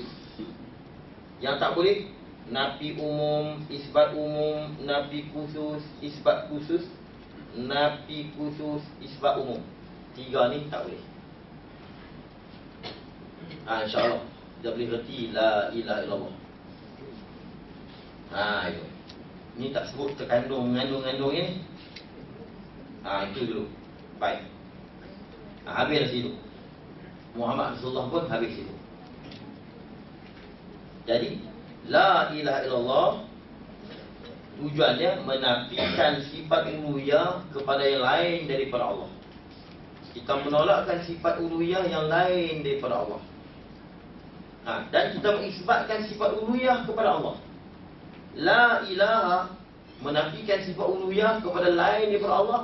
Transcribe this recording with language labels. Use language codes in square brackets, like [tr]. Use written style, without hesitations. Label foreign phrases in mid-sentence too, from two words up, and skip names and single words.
[ms] Yang tak boleh nafi umum, isbat umum, nafi khusus, isbat khusus, nafi khusus, isbat umum. Tiga ni tak boleh. InsyaAllah kita boleh reti [ar] لا إله إلا الله. [ms] Itu. Ni tak sebut terkandung mengandung ni. Itu dulu. Baik. Habis situ. Muhammad Rasulullah pun habis situ. Jadi [ar] لا إله إلا الله [ms] Tujuannya menafikan sifat uluhiyah kepada yang lain daripada Allah. Kita menolakkan sifat uluhiyah yang lain daripada Allah. Dan kita mengisbatkan sifat uluhiyah kepada Allah. [ar] لا إله [ms] menafikan sifat uluhiyah kepada lain daripada Allah.